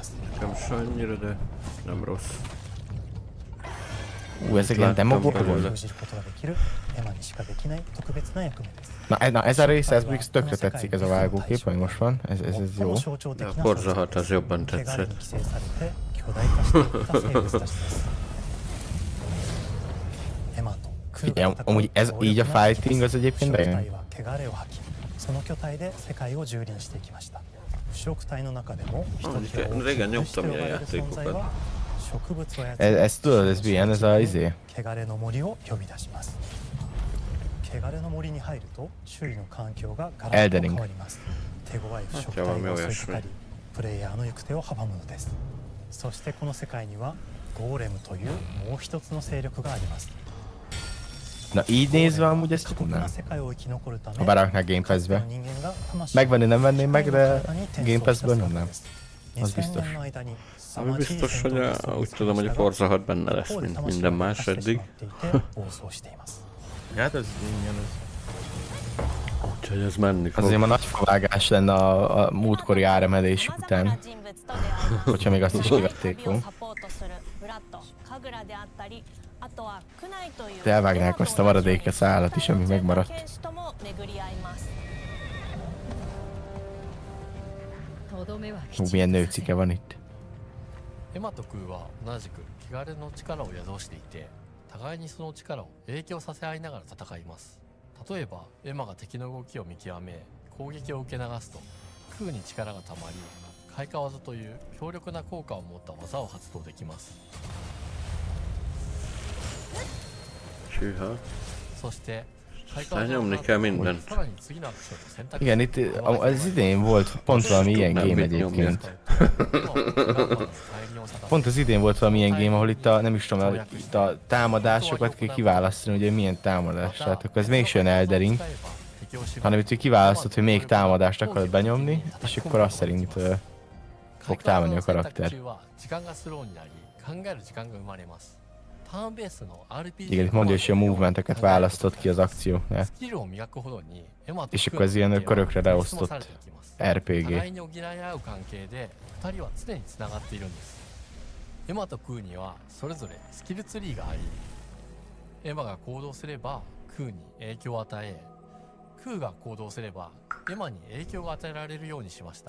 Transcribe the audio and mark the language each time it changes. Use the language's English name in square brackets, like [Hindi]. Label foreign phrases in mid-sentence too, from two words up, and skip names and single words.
[Hungarian] Nekem se annyira, de nem rossz. Ezek ilyen demók voltak? Na ez a rész, ez még tökre tetszik, ez a vágókép, ami most van. Ez jó. De a Forza 6 az jobban tetszett. [Japanese] 巨大化していった生物たちです。エマとクーが戦う [Hungarian] így a fighting az egyébként bejön. [Japanese] 汚れを吐き、その巨体で世界を蹂躙していきました。腐食体の中でもひときわ大きな虫と呼ばれる存在は植物を操る [Hungarian] Ez tudod, ez milyen, ez a izé? [Japanese] 汚れの森を呼び出します。汚れの森に入ると周囲の環境がガラッと変わります。手強い腐食体が襲いかかり、プレイヤーの行く手を阻むのです。そしてこの世界にはゴーレムというもう一つの勢力があります。 [Hungarian] Na így nézve amúgy ezt tudnám. Ha beraknák Game Pass-be. Megvenni nem venném meg, de Game Pass-ből nem. Az biztos. Ami biztos, hogy úgy tudom, hogy a Forza 6 benne lesz, mint minden más eddig. Hát ez ingyen az. Úgyhogy ez menni fog. Azért ma nagy favágás lenne a múltkori áremelés után. Hogyha még azt is kivették volna. De elvágnák azt a maradék szállat is, ami megmaradt. Milyen nőcike van itt. [Japanese] エマとクーは同じく汚れの力を宿していて、互いにその力を影響させ合いながら戦います。例えばエマが敵の動きを見極め攻撃を受け流すと、クーに力がたまり開花技という強力な効果を持った技を発動できます。そして開花技をさらに次のアクションと選択。 [Hungarian] Igen, itt az idén volt pont valami ilyen game egyébként. Pont az idén volt valami ilyen game, ahol itt a, nem is tudom, itt a támadásokat kell kiválasztani, hogy milyen támadás. Tehát akkor ez mégsem Elden Ring, hanem itt kiválasztod, hogy még támadást akarod benyomni, és akkor azt szerint fog támadni a karakter. Igen, itt mondja, hogy a movementeket választott ki az akcióknál. És akkor ez ilyen körökre leosztott RPG. [Japanese] エマとクーにはそれぞれスキルツリーがあり、エマが行動すればクーに影響を与え、クーが行動すればエマに影響が与えられるようにしました。